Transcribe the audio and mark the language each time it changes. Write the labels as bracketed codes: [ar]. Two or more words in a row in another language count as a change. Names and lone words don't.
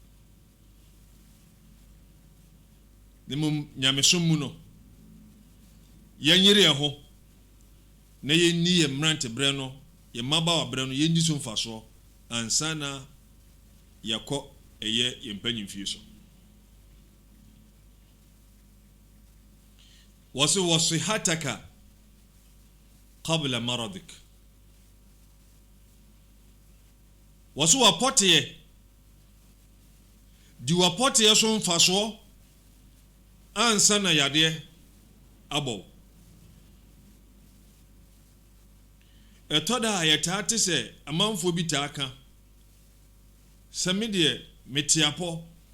[ak] ne mu nyamesom mu no yɛnyere yɛn ho na yɛnni yɛ mmeranteberɛ no yɛ mmabaawa berɛ no yɛndi so mfasoɔ ansa na yɛkɔ ɛyɛ yɛn mpanyimfie so [ar] وصحتك قبل مرضك [ak] wasu wapoteɛ di wapoteɛ so mfasoɔ ansa na yadeɛ abɔ ɛtɔda yɛtaate sɛ amanfo bi taaka sɛ me deɛ metiapɔ